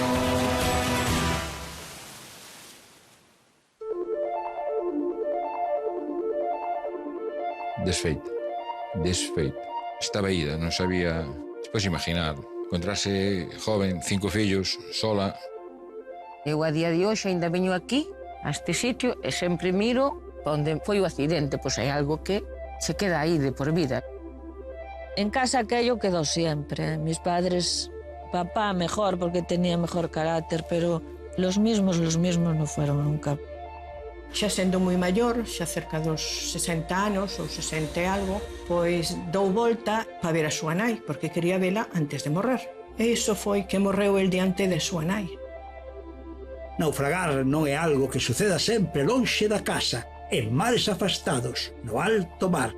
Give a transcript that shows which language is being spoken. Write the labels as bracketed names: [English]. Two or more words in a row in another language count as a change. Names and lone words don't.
[Galician] Desfeita. Estaba ida, non sabía... Despois imaginar, encontrarse joven, 5 fillos, sola. Eu a día de hoxe ainda veño aquí, a este sitio, e sempre miro onde foi o accidente, pois hai algo que se queda aí de por vida. [Spanish] En casa aquello quedó siempre. Mis padres, papá mejor porque tenía mejor carácter, pero los mismos no fueron nunca. [Galician] Xa sendo moi maior, xa cerca dos 60 anos ou 60 e algo, pois dou volta para ver a súa nai, porque quería vela antes de morrer. E iso foi que morreu el diante de súa nai. Naufragar non é algo que suceda sempre lonxe da casa, en mares afastados, no alto mar.